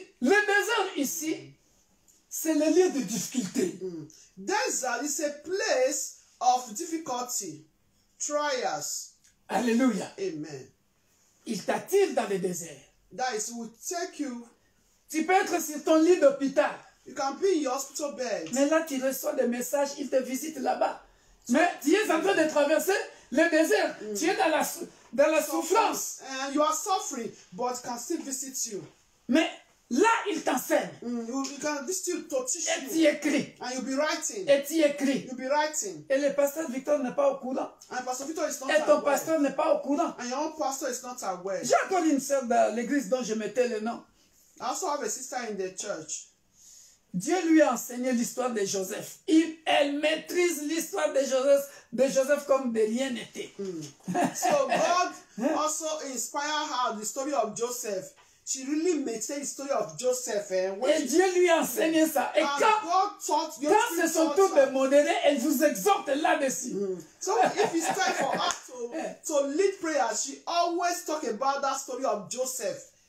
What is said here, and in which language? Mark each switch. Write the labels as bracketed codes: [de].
[fr] Le désert ici, c'est le lieu de difficulté. [en] Desert is a place of difficulty, trials. Alléluia. Amen. [fr] Il t'attire dans le désert. [en] That is, will take you. [fr] Tu peux être sur ton lit d'hôpital. [en] You can be in your hospital bed. [fr] Mais là, tu reçois des messages, ils te visitent là-bas. Mais tu es en train de traverser le désert. Tu es dans la souffrance. [en] And you are suffering, but can still visit you. [fr] Mais là, il t'enseigne. [en] You can visit you to teach [fr] Et tu [en] you. [fr] écris. [en] And you'll be writing. [fr] Et tu écris. [en] You'll be writing. [fr] Et le pasteur Victor n'est pas au courant. [en] And Pastor Victor is not [fr] Et ton [en] aware. [fr] pasteur n'est pas au courant. [en] And your own pastor is not aware. [fr] J'ai encore une sœur dans l'église dont je mettais le nom. [en] I also have a sister in the church. [fr] Dieu lui a enseigné l'histoire de Joseph. Elle maîtrise l'histoire de Joseph comme de rien n'était. [en] So God also inspired her the story of Joseph. She really maintained the story of Joseph. [fr] Et Dieu lui a enseigné ça. Et quand c'est son tour de modérer, elle vous exhorte là-dessus. [en] So if it's time for her to lead prayer, she always talk about that story of Joseph.